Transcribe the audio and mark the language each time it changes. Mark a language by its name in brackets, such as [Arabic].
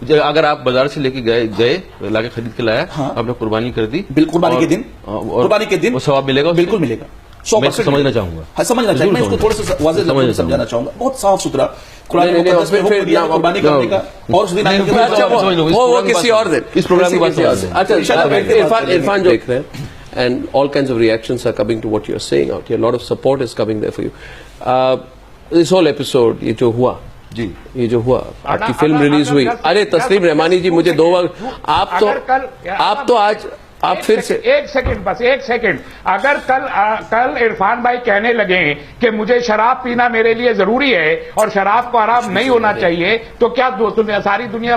[Urdu] اگر آپ بازار سے لے کے گئے لا کے خرید کے لایا, آپ نے قربانی کر دی, قربانی کے دن ثواب ملے گا, بالکل ملے گا. میں سمجھنا چاہوں گا, میں اس کو تھوڑا سا واضح لفظوں میں سمجھانا چاہوں گا. بہت صاف ستھرا قرآن مقدس میں حکم دیا قربانی کرنے کا, اور اس دن وہ کسی اور دن اس پروگرام کی بات ہے. [English] Irfan [Urdu] جو دیکھ رہے ہیں, [English] and all kinds of reactions are coming to what you're saying out here. A lot of support is coming there for you. This whole episode, [Urdu] یہ جو ہوا, جی یہ جو ہوا, آپ کی فلم ریلیز ہوئی. ارے تسلیم رحمانی جی, مجھے 2 وقت آپ تو آج آپ پھر سے ایک سیکنڈ اگر کل عرفان بھائی کہنے لگے کہ مجھے شراب پینا میرے لیے ضروری ہے اور شراب کو حرام نہیں ہونا چاہیے, تو کیا ساری دنیا